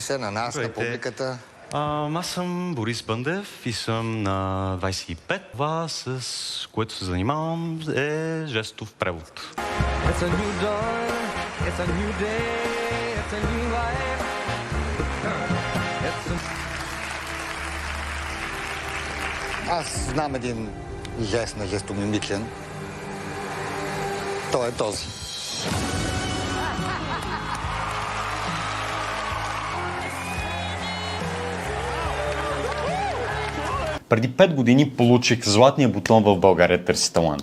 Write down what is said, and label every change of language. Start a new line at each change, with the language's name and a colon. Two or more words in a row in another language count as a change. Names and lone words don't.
Bulgarian: Се на нас, на Здравейте. публиката. Аз съм Борис Бъндев и съм на 25. Това, с което се занимавам, е жестов превод.
English: It's a new dawn, it's a new day, it's a new life. It's a...
Bulgarian: Аз знам един жест на жестомимичен. Той е този. Преди 5 години получих златния бутон в България търси талант.